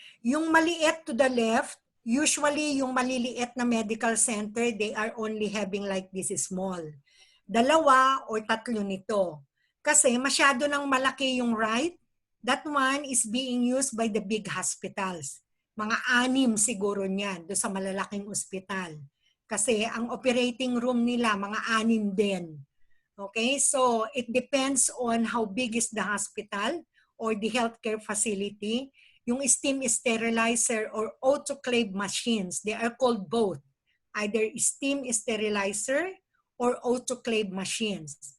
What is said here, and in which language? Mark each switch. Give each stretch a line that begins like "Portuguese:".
Filipino: Yung maliit
English: to the left, usually
Filipino: yung maliliit na
English: medical center, they are only having like this small.
Filipino: Dalawa or tatlo nito. Kasi masyado nang malaki yung
English: right, that one is being used by the big hospitals.
Filipino: Mga 6 siguro niyan do sa malalaking ospital. Kasi ang operating room nila, mga 6 din.
English: Okay, so it depends on how big is the hospital or the healthcare facility. Yung steam sterilizer or autoclave machines, they are called both. Either steam sterilizer or autoclave machines.